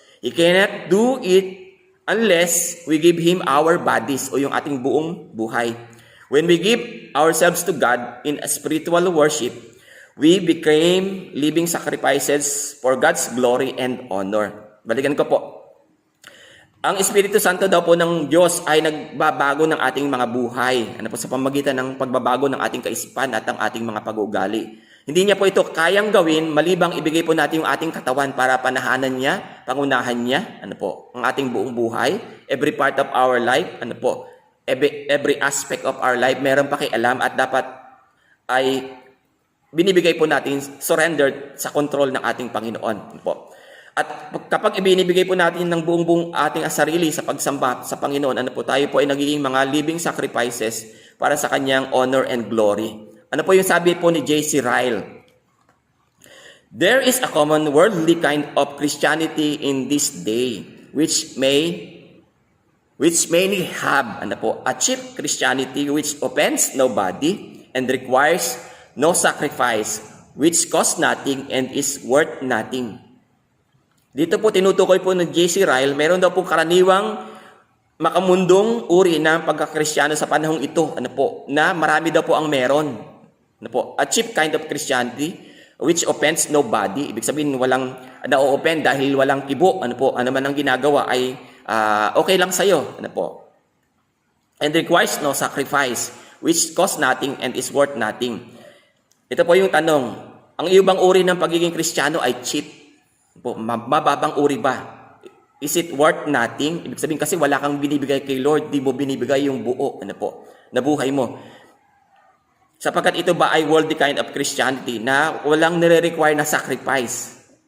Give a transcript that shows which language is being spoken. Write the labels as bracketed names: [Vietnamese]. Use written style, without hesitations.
[English] He cannot do it unless we give Him our bodies [Filipino] o yung ating buong buhay. [English] When we give ourselves to God in a spiritual worship, we became living sacrifices for God's glory and honor. [Filipino] Balikan ko po. Ang Espiritu Santo daw po ng Diyos ay nagbabago ng ating mga buhay. Sa pamamagitan ng pagbabago ng ating kaisipan at ang ating mga pag-uugali. Hindi niya po ito kayang gawin malibang ibigay po natin yung ating katawan para panahanan niya, pangunahan niya, ang ating buong buhay, [English] every part of our life, [Filipino] every aspect of our life, meron pakialam at dapat ay binibigay po natin surrendered sa control ng ating Panginoon. Ano po? At kapag ibinibigay po natin ng buong ating sarili sa pagsamba sa Panginoon, ano po, tayo po ay nagiging mga living sacrifices para sa kanyang [English] honor and glory. [Filipino] Ano po yung sabi po ni J.C. Ryle? [English] There is a common worldly kind of Christianity in this day, which many have, ano po, a cheap Christianity which offends nobody and requires no sacrifice, which costs nothing and is worth nothing. [Filipino] Dito po tinutukoy po ng J.C. Ryle, meron daw po karaniwang makamundong uri ng pagkakristyano sa panahong ito, ano po, na marami daw po ang meron. [English] Ano po, a cheap kind of Christianity which offends nobody. [Filipino] Ibig sabihin walang na-offend dahil walang kibo, ano po, ano man ang ginagawa ay okay lang sa'yo, ano po. [English] And requires no sacrifice, which costs nothing and is worth nothing. [Filipino] Ito po yung tanong, ang ibang uri ng pagiging Kristiyano ay cheap. Po, mababang uri ba? [English] Is it worth nothing? [Filipino] Ibig sabihin kasi wala kang binibigay kay Lord, di mo binibigay yung buo, ano po, na buhay mo. Sapagkat ito ba ay [English] worldly kind of Christianity [Filipino] na walang nire-require na sacrifice?